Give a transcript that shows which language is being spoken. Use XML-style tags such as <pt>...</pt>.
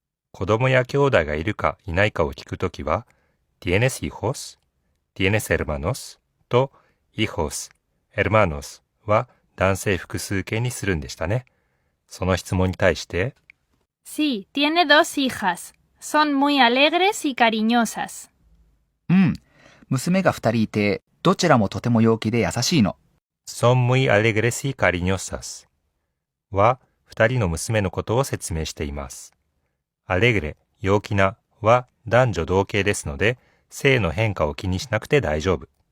<ja>子供や兄弟がいるかいないかを聞くときは、</ja> <es>¿Tienes hijos? ¿Tienes hermanos?</es> <ja>と、hijos, hermanos は男性複数形にするんでしたね。その質問に対して、</ja> <es>Sí, tiene dos hijas. Son muy alegres y cariñosas.</es> <ja>うん。娘が2人いて、どちらもとても陽気で優しいの。</ja> <es>son muy alegres y cariñosas</es> <ja>は2人の娘のことを説明しています。アレグレ、陽気なは男女同型ですので、性の変化を気にしなくて大丈夫。</ja>